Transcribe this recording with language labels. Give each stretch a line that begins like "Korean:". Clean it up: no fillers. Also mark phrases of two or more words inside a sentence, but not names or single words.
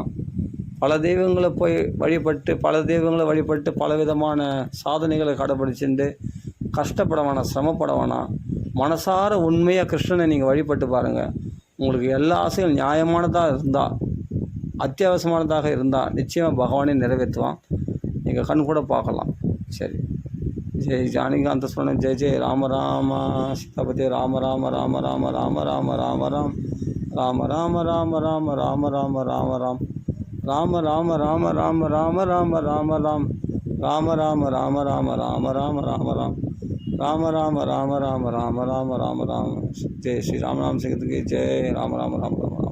Tamil: பல தெய்வங்களை போய் வழிபட்டு, பல விதமான சாதனைகளை கடைப்பிடிச்சுட்டு கஷ்டப்பட வேணாம், சிரமப்பட வேணாம். மனசார உண்மையாக கிருஷ்ணனை நீங்கள் வழிபட்டு பாருங்கள். உங்களுக்கு எல்லா ஆசையும் நியாயமானதாக இருந்தால், அத்தியாவசியமானதாக இருந்தால் நிச்சயமாக பகவானே நிறைவேற்றுவான். நீங்கள் கண் கூட பார்க்கலாம். சரி,
Sanskrit: जय जानकीकान्त स्मरणम्. जय जय राम राम सीतापति राम राम राम राम राम राम राम राम् राम राम राम राम राम राम राम राम् राम राम राम राम राम राम राम राम् राम राम राम राम राम राम राम राम राम राम राम राम राम राम राम राम जय श्री रामनाम சிங்கத்துக்கு जय राम राम राम राम.